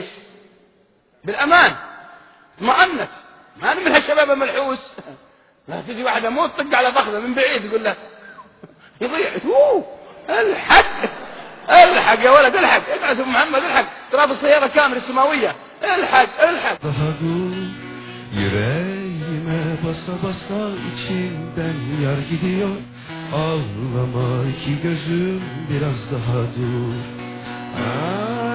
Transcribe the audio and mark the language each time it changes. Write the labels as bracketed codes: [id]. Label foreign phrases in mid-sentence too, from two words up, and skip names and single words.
[ar] بالامان، اطمأنت، ما انا من هالشباب الملحوس. لا تجي واحده مو تطق على فخذه من بعيد يقول له يضيع الحق الحق يا ولد الحق، ابعث ابو محمد الحق، ترى بالسياره كامله السماويه، الحق الحق. [tr] Yüreğime basa basa içimden yar gidiyor. Ağlama iki gözüm biraz daha dur.